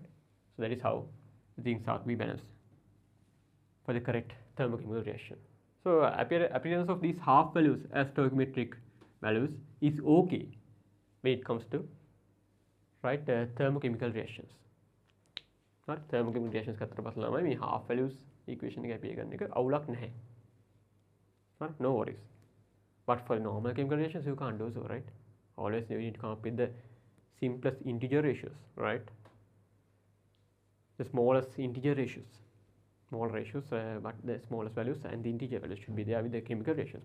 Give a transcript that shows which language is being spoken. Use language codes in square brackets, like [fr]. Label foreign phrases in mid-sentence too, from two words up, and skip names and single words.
[en] So that is how the things are to be balanced for the correct thermochemical reaction. So appearance of these half values as stoichiometric values is okay when it comes to, right, thermochemical reactions. Right? Thermochemical reactions [si] කතර පස්ලා ළමයි මේ [en] half values equation [si] එක apply කරන එක අවුලක් නැහැ. [en] Right? No worries. But for normal chemical reactions you can't do so, right? Always you need to come up with the simplest integer ratios, right? The smallest integer ratios, small ratios, but the smallest values and the integer values should be there with the chemical reactions.